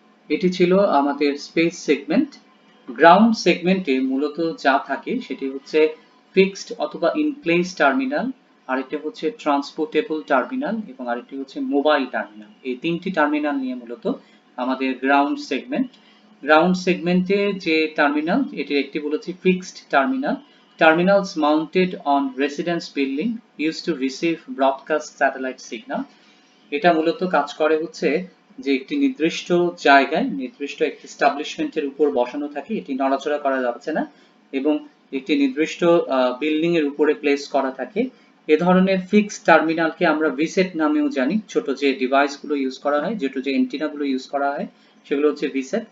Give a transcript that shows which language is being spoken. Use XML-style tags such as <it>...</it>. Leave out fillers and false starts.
<bn>এটি ছিল আমাদের স্পেস সেগমেন্ট। গ্রাউন্ড সেগমেন্টে মূলত যা থাকে সেটি হচ্ছে ফিক্সড অথবা ইন প্লেস টার্মিনাল, আরেকটি হচ্ছে ট্রান্সপোর্টেবল টার্মিনাল, এবং আরেকটি হচ্ছে মোবাইল টার্মিনাল। এই তিনটি টার্মিনাল নিয়ে মূলত আমাদের গ্রাউন্ড সেগমেন্ট। গ্রাউন্ড সেগমেন্টে যে টার্মিনাল, এটির একটি বলেছি fixed terminal.</bn> <en>Terminals mounted on residence building used to receive broadcast satellite signal.</en> <bn>এটা মূলত কাজ করে হচ্ছে যে একটি নির্দিষ্ট জায়গায় নির্দিষ্ট একটি এস্টাবলিশমেন্টের উপর বসানো থাকে, এটি নড়াচড়া করা যাচ্ছে না, এবং একটি নির্দিষ্ট বিল্ডিং এর উপরে প্লেস করা থাকে। এ ধরনের ফিক্সড টার্মিনালকে আমরা ভিসেট নামেও জানি। ছোট যে ডিভাইস গুলো ইউজ করা হয়, ছোট যে এন্টিনা গুলো ইউজ করা হয়, সেগুলো হচ্ছে ভিসেট।</bn>